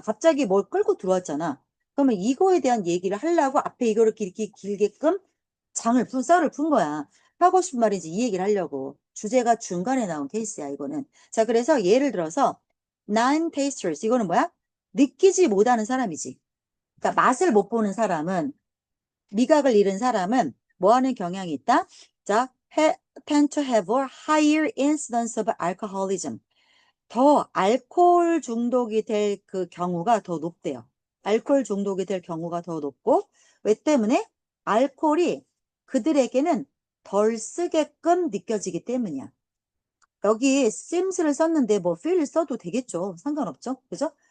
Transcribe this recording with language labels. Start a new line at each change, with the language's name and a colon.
Korean: 갑자기 뭘 끌고 들어왔잖아. 그러면 이거에 대한 얘기를 하려고 앞에 이거를 이렇게 길게끔 썰을 푼 거야. 하고 싶은 말인지 이 얘기를 하려고. 주제가 중간에 나온 케이스야, 이거는. 자, 그래서 예를 들어서, non-tasters. 이거는 뭐야? 느끼지 못하는 사람이지. 그러니까 맛을 못 보는 사람은 미각을 잃은 사람은 뭐 하는 경향이 있다?
English: 자, tend to have a higher incidence of alcoholism.
Korean: 더 알코올 중독이 될 그 경우가 더 높대요. 알코올 중독이 될 경우가 더 높고, 왜 때문에? 알코올이 그들에게는 덜 쓰게끔 느껴지기 때문이야. 여기 sims를 썼는데 뭐 feel을 써도 되겠죠. 상관없죠. 그죠?